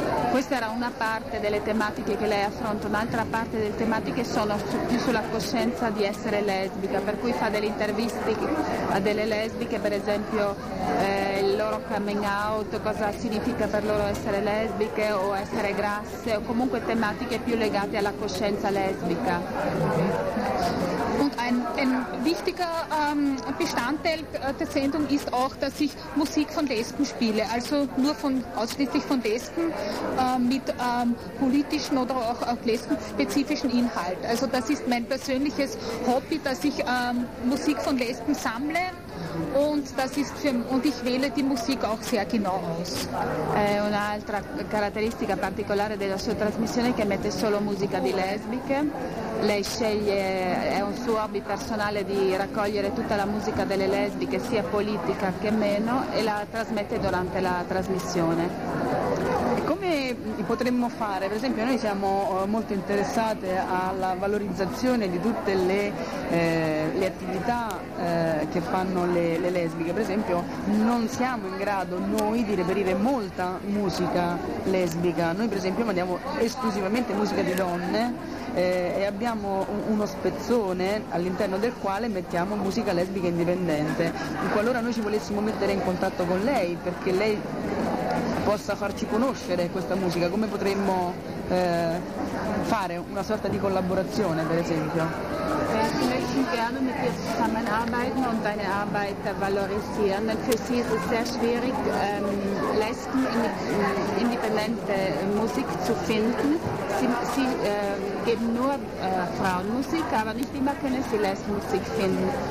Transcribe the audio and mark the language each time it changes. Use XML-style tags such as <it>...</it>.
<it>Questa era una parte delle tematiche che lei affronta, un'altra parte delle tematiche sono più sulla coscienza di essere lesbica, per cui fa delle interviste a delle lesbiche, per esempio il loro coming out, cosa significa per loro essere lesbiche o essere grasse, o comunque tematiche più legate alla coscienza lesbica.</it> <de>Und ein wichtiger Bestandteil der Sendung ist auch, dass ich Musik von Lesben spiele, also nur ausschließlich von Lesben mit politischen oder auch lesbenspezifischen Inhalt. Also das ist mein persönliches Hobby, dass ich Musik von Lesben sammle. Und ich wähle die Musik auch sehr genau aus.</de> <it>Un'altra caratteristica particolare della sua trasmissione è che mette solo musica di lesbiche. Lei sceglie, è un suo hobby personale di raccogliere tutta la musica delle lesbiche, sia politica che meno, e la trasmette durante la trasmissione. E come come potremmo fare? Per esempio, noi siamo molto interessate alla valorizzazione di tutte le attività che fanno le lesbiche. Per esempio, non siamo in grado noi di reperire molta musica lesbica. Noi per esempio mandiamo esclusivamente musica di donne e abbiamo uno spezzone all'interno del quale mettiamo musica lesbica indipendente. Qualora noi ci volessimo mettere in contatto con lei perché lei possa farci conoscere questa musica, come potremmo fare una sorta di collaborazione, per esempio?</it> <de>Möchten gerne mit dir zusammenarbeiten und deine Arbeit valorisieren. Denn für sie ist es sehr schwierig, Lesben independente Musik zu finden. Sie geben nur Frauenmusik, aber nicht immer können sie Lesbenmusik finden.</de>